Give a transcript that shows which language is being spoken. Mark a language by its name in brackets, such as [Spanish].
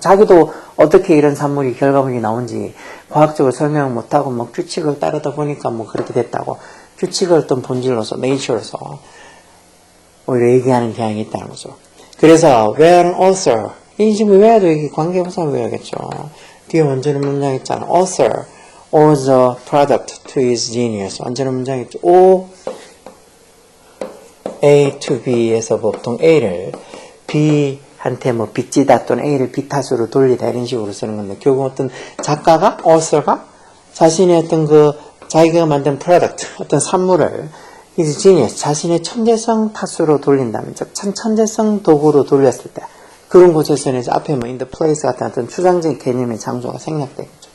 [Korean] 자기도 어떻게 이런 산물이, 결과물이 나온지 과학적으로 설명을 못하고 규칙을 따르다 보니까 그렇게 됐다고. 규칙을 어떤 본질로서, nature로서 오히려 얘기하는 경향이 있다는 거죠. 그래서 [English] where an author, [Korean] 이 지금 where도 이게 관계부사를 외워야겠죠. 뒤에 원전의 문장 있잖아. [English] author owes a product to his genius. [Korean] 원전의 문장 있죠. O A to B에서 보통 A를 B한테 빚지다 또는 A를 B 탓으로 돌리다 이런 식으로 쓰는 건데, 결국 어떤 작가가, author가 자신의 어떤 자기가 만든 product, 어떤 산물을 [English] his genius, [Korean] 자신의 천재성 탓으로 돌린다면, 즉 천재성 도구로 돌렸을 때, 그런 곳에서는 이제 앞에 [English] in the place [Korean] 같은 어떤 추상적인 개념의 장소가 생략되겠죠.